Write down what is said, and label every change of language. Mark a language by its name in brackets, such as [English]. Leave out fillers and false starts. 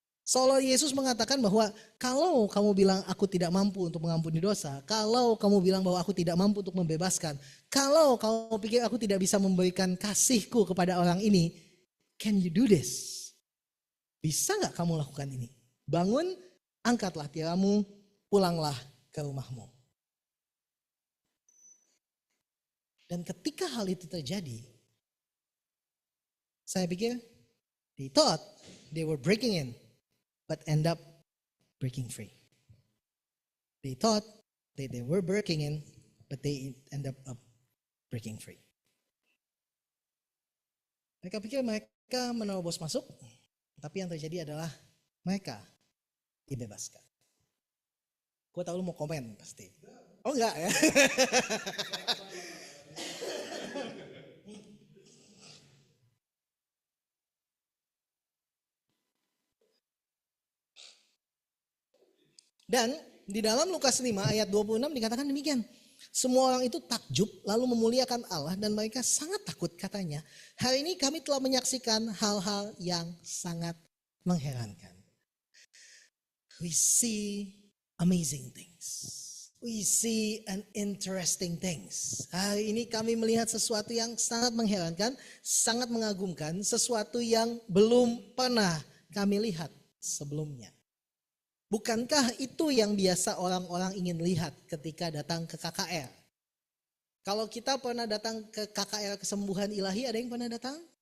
[Indonesian] Seolah Yesus mengatakan bahwa kalau kamu bilang aku tidak mampu untuk mengampuni dosa, kalau kamu bilang bahwa aku tidak mampu untuk membebaskan, kalau kamu pikir aku tidak bisa memberikan kasihku kepada orang ini, [English] can you do this? [Indonesian] Bisa gak kamu lakukan ini? Bangun, angkatlah tilammu, pulanglah ke rumahmu. Dan ketika hal itu terjadi, saya pikir [English] they thought they were breaking in, but end up breaking free. They thought that they were breaking in, but they end up breaking free. [Indonesian] Mereka pikir mereka menerobos masuk, tapi yang terjadi adalah mereka dibebaskan. Gue tahu lu mau komen pasti. Oh enggak ya? Dan di dalam Lukas 5 ayat 26 dikatakan demikian. Semua orang itu takjub lalu memuliakan Allah dan mereka sangat takut katanya. Hari ini kami telah menyaksikan hal-hal yang sangat mengherankan. [English] We see amazing things. We see an interesting things. [Indonesian] Hari ini kami melihat sesuatu yang sangat mengherankan, sangat mengagumkan, sesuatu yang belum pernah kami lihat sebelumnya. Bukankah itu yang biasa orang-orang ingin lihat ketika datang ke KKR? Kalau kita pernah datang ke KKR Kesembuhan Ilahi, ada yang pernah datang?